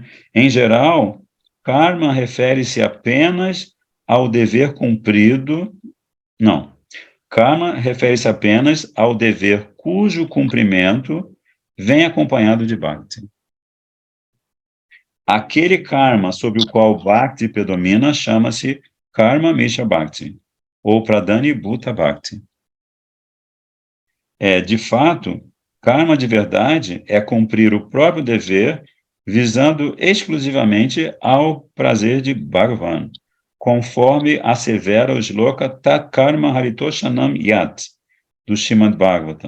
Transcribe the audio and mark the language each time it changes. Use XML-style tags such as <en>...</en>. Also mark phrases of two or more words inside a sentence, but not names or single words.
<pt>Em geral, karma refere-se apenas ao dever cumprido. Não. Karma refere-se apenas ao dever cujo cumprimento vem acompanhado de bhakti. Aquele karma sobre o qual bhakti predomina chama-se</pt> <sa>कर्म मिश्र भक्ति,</sa> <pt>ou</pt> <sa>प्रधानी भूत भक्ति.</sa> <pt>De fato, karma de verdade é cumprir o próprio dever, visando exclusivamente ao prazer de Bhagavan, conforme assevera o shloka</pt> <sa>तत् कर्म हरितोषणं यत्,</sa> <pt>do Srimad Bhagavatam.</pt>